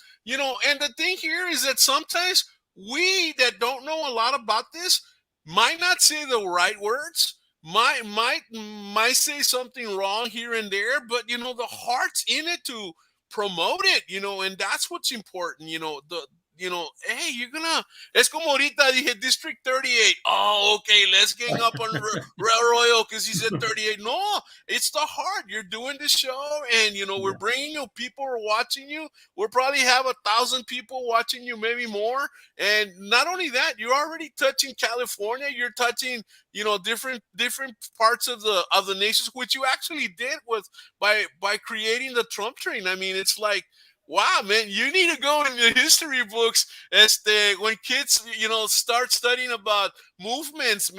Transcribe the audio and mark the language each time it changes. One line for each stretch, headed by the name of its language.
English: And the thing here is that sometimes we that don't know a lot about this might not say the right words, might say something wrong here and there, but the heart's in it to promote it, and that's what's important. Hey, you're gonna.
Spanish: Es como ahorita dije District 38.
English: Oh, okay, let's gang up on Royal because he said 38. No, it's the heart. You're doing the show, and we're bringing you. People are watching you. We'll probably have 1,000 people watching you, maybe more. And not only that, you're already touching California. You're touching different parts of the nations, which you actually did by creating the Trump train. I mean, it's like, wow, man, you need to go in the history books when kids start studying about movements.